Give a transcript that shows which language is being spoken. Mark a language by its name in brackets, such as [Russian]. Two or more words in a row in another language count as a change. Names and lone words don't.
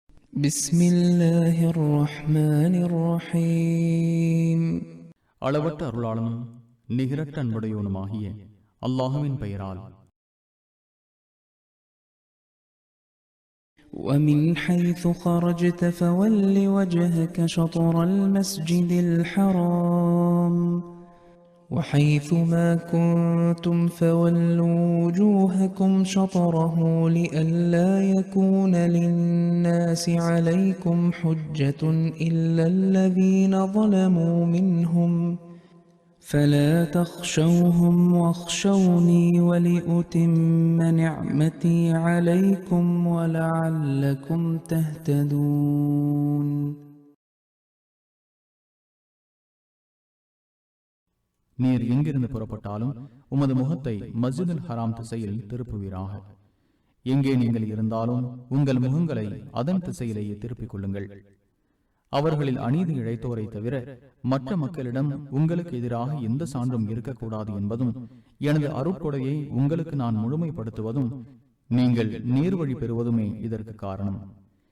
[Arabic] بسم الله الرحمن الرحيم. [Tamil] அளவற்ற அருளாளனும் நிகரற்ற அன்புடையவனுமாகிய அல்லாஹுவின் பெயரால். [Arabic] ومن حيث خرجت فول وجهك شطر المسجد الحرام وحيث ما كنتم فولوا وجوهكم شطره لئلا يكون للناس عليكم حجة إلا الذين ظلموا منهم فلا تخشوهم واخشوني ولأتم نعمتي عليكم ولعلكم تهتدون. [Tamil] நீர் எங்கிருந்து புறப்பட்டாலும் உமது முகத்தை மஸ்ஜிதுல் ஹராம் திசையில் திருப்புவீராக. எங்கே நீங்கள் இருந்தாலும் உங்கள் முகங்களை அதன் திசையிலேயே திருப்பிக் கொள்ளுங்கள். அவர்களில் அநீதி இழைத்தோரை தவிர மற்ற மக்களிடம் உங்களுக்கு எதிராக எந்த சான்றும் இருக்கக்கூடாது என்பதும், எனது அருட்கொடையை உங்களுக்கு நான் முழுமைப்படுத்துவதும், நீங்கள் நேர்வழி பெறுவதுமே இதற்கு காரணம்.